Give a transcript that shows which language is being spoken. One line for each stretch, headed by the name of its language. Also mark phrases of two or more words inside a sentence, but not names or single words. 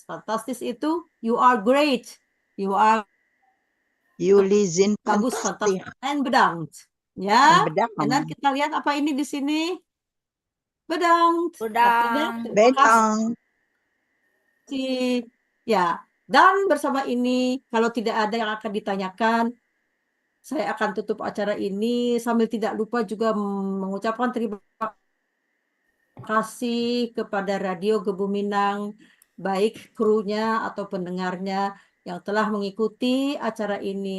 English: Fantastisch itu you are great.
Dutch: Jullie zijn
Indonesian: bagus,
Dutch: fantastisch. En bedankt. Ya. Bedankt.
Indonesian: Dan kita lihat apa ini di sini.
Dutch: Bedankt. Bedankt.
Indonesian: Ya. Dan bersama ini, kalau tidak ada yang akan ditanyakan, saya akan tutup acara ini sambil tidak lupa juga mengucapkan terima kasih kepada Radio Gebuminang, baik krunya atau pendengarnya yang telah mengikuti acara ini.